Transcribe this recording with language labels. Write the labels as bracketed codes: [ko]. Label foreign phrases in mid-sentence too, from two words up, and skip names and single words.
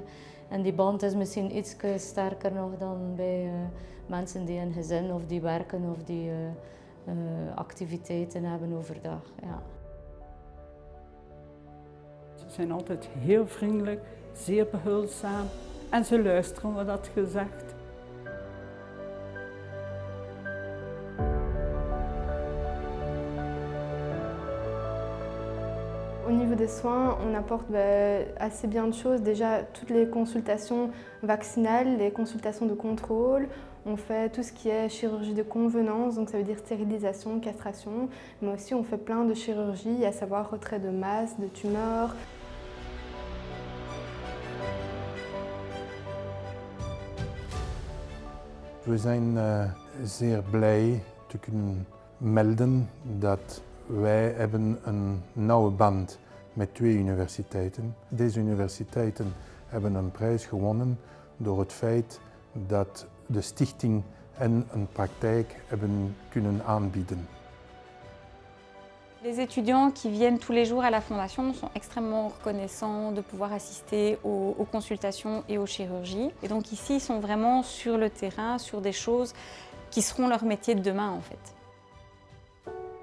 [nl] En die band is misschien iets sterker nog dan bij mensen die een gezin of die werken of die activiteiten hebben overdag. Ja. Ze zijn altijd heel vriendelijk, zeer behulpzaam en ze luisteren wat dat gezegd. [fr] Au niveau des soins, on apporte assez bien de choses. Déjà, toutes les consultations vaccinales, les consultations de contrôle. On fait tout ce qui est chirurgie de convenance, donc ça veut dire stérilisation, castration. Mais aussi, on fait plein de chirurgies, à savoir retrait de masse, de tumeurs. [nl] We zijn zeer blij te kunnen melden dat wij hebben een nauwe band met 2 universiteiten. Deze universiteiten hebben een prijs gewonnen door het feit dat de stichting en een praktijk hebben kunnen aanbieden. [fr] Les étudiants qui viennent tous les jours à la Fondation sont extrêmement reconnaissants de pouvoir assister aux consultations et aux chirurgies. Et donc ici, ils sont vraiment sur le terrain, sur des choses qui seront leur métier de demain en fait.